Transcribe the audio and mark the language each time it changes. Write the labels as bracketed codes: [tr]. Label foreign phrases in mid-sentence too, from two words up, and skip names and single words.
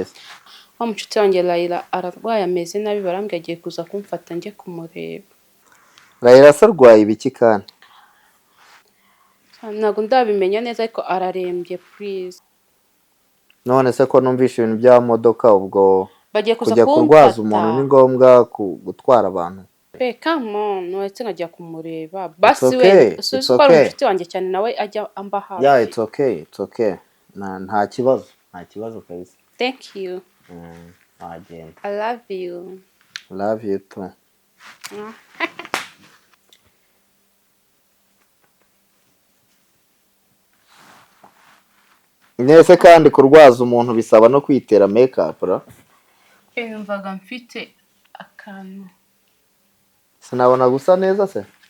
[rw] Wa mucuti wanjye Layla ararwaye ameze nabi, barambwiye agiye kuza kumfata njye kumureba. Layla se arwaye ibiki kandi? Ntabwo ndabimenya neza ariko ararembye, please. None se ko numvisha ibintu bya modoka ubwo Bagiye kuza kujya kumfata. kurwaza umuntu ni ngombwa gutwara abantu. [en] Come on, [rw] wese nkajya kumureba. Basi we, suzi ko ari umucuti wanjye cyane nawe ajya amba hafi. [en] Yeah, it's okay. [rw] Nta kibazo kabisa. [en] Thank you. [rw] Agenda. [en] I love you. Love you too. [rw] Nese kandi kurwaza umuntu bisaba no kwitera makeup ra? Mvaga mfite akantu. Sinabona gusa neza se?